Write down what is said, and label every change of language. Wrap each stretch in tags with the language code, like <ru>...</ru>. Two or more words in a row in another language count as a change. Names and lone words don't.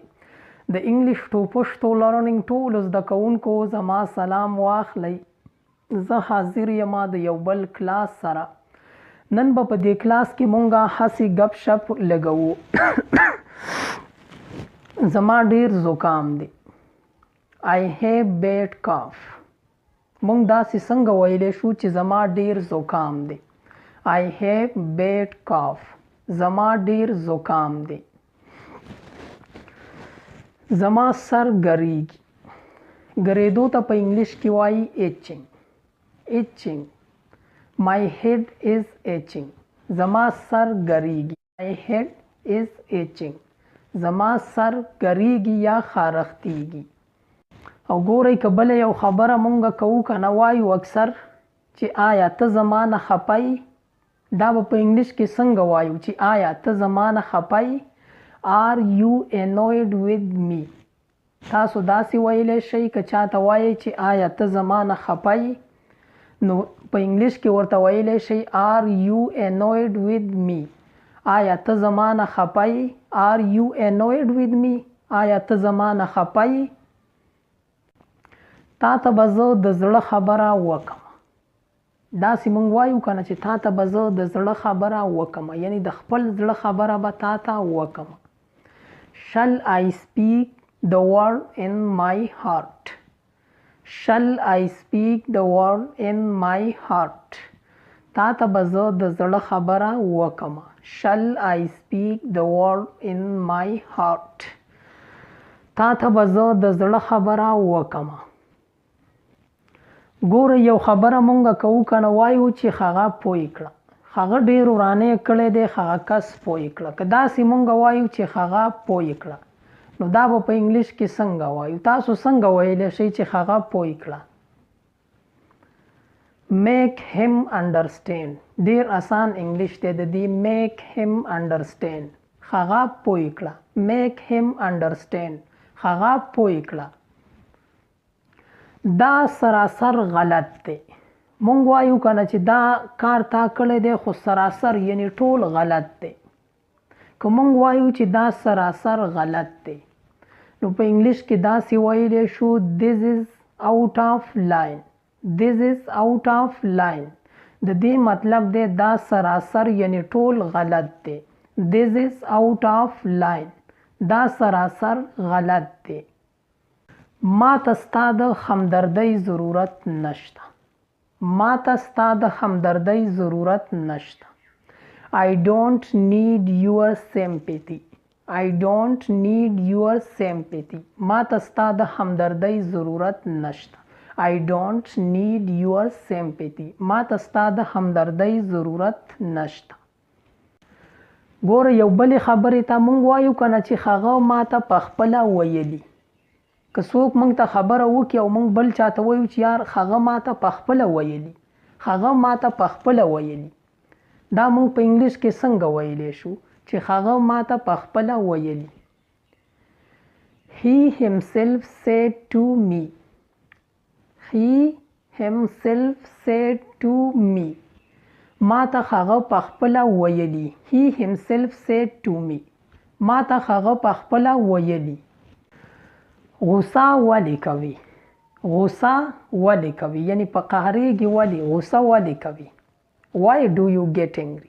<ps>د انګلیش ټو پښتو لرنینګ ټولو زده کوونکو زما سلام واخلئ. زه حاضر یم د یو بل کلاس سره. نن به په دې کلاس کې مونږه هسې ګپ شپ لګوو. زما ډېر زکام دی.</ps> <en>I have bad cough.</en> <ps>مونږ داسې څنګه ویلی شو چې زما ډېر زکام دی.</ps> <en>I have bad cough.</en> <ps>زما ډېر زکام دی. زما سر ګریږي. ګریدو ته په انګلیش کې وایي itching.</ps> <en>itching. My head is itching.</en> <ps>زما سر ګریږي.</ps> <en>My head is itching.</en> <ps>زما سر ګریږي یا خارښتیږي. او ګورئ که بله یو خبره مونږ کوو که نه وایو اکثر چې آیا ته زما نه خفه یې؟ دا به په انګلیش کې څنګه وایو چې آیا ته زما نه خفه یې؟</ps> <en>Are you annoyed with me؟</en> <ps>تاسو داسې ویلی شئ که چاته وایئ چې آیا ته زما نه خفه یې؟ نو په انګلیش کې ورته ویلی شئ</ps> <en>Are you annoyed with me؟</en> <ps>آیا ته زما نه خفه یې؟</ps> <en>Are you annoyed with me؟</en> <ps>آیا ته زما نه خفه یې؟ تا ته به زه د زړه خبره وکم. داسې مونږ وایو که نه چې تا ته به زه د زړه خبره وکم، یعنی د خپل زړه خبره به تا ته وکم.</ps> <en>Shall I speak the word in my heart؟ Shall I speak the word in my heart؟</en> <ps>تا ته به زه د زړه خبره وکم.</ps> <en>Shall I speak the word in my heart؟</en> <ps>تا ته به زه د زړه خبره وکم. ګوره یو خبره مونږ کوو که نه وایو چې هغه پوه کړه، هغه ډېر ورانه کړی دی، هغه کس پوه کړه. که داسې مونږ وایو چې هغه پوه کړه نو دا به په انګلیش کې څنګه وایو؟ تاسو څنګه ویلی شئ چې هغه پوه کړه؟</ps> <en>make him understand.</en> <ps>ډېر آسان انګلیش دی د دې.</ps> <en>make him understand.</en> <ps>هغه پوه کړه.</ps> <en>make him understand.</en> <ps>هغه پوه کړه. دا سراسر غلط دی. مونږ وایو که نه چې دا کار تا کړی دی خو سراسر یعنی ټول غلط دی. که مونږ وایو چې دا سراسر غلط دی نو په انګلیش کې داسې ویلی شو</ps> <en>This is out of line. This is out of line.</en> <ps>د دې مطلب دی دا سراسر یعنی ټول غلط دی.</ps> <en>This is out of line.</en> <ps>دا سراسر غلط دی. ما ته ستا د همدردۍ ضرورت نشته. ما ته ستا د همدردۍ ضرورت نشته.</ps> <en>I don't need your sympathy. I don't need your sympathy.</en> <ps>ما ته ستا د همدردۍ ضرورت نشته.</ps> <en>I don't need your sympathy.</en> <ps>ما ته ستا د همدردۍ ضرورت نشته. ګوره یو بلې خبرې ته مونږ وایو که نه چې هغه ما ته پخپله ویلي. که څوک مونږ ته خبره وکړي او مونږ بل چاته وایو چې یار هغه ما ته پخپله ویلي، هغه ما ته پخپله ویلي، دا مونږ په انګلیش کې څنګه ویلی شو چې هغه ما ته پخپله ویلي؟</ps> <en>He himself said to me. He himself said to me.</en> <ps>ما ته هغه پخپله ویلي.</ps> <en>He himself said to me.</en> <ps>ما ته هغه پخپله ویلي. غوسه ولې کوي؟ غوسه ولې کوي؟ یعنی په قهرېږي ولې؟ غوسه ولې کوي؟</ps> <en>Why do you get angry؟</en>